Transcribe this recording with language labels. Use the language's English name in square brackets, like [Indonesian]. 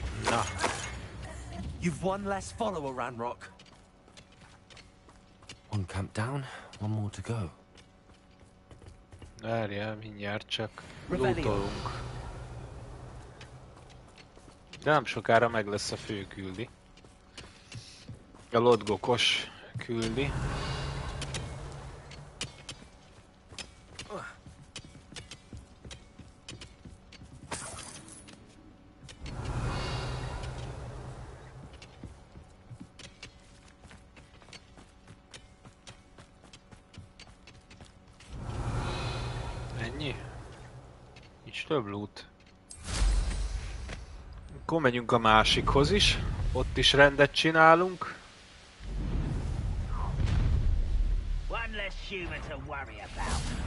[English] Na. You've one less follower, Ranrock. One camp down, one more to go. [Hungarian] Várjál, mindjárt csak lootolunk. De nem sokára meg lesz a fő küldi. A lotgokos küldi. Ennyi? Nincs több loot. Akkor megyünk a másikhoz is. Ott is rendet csinálunk. [English] One less human to worry about.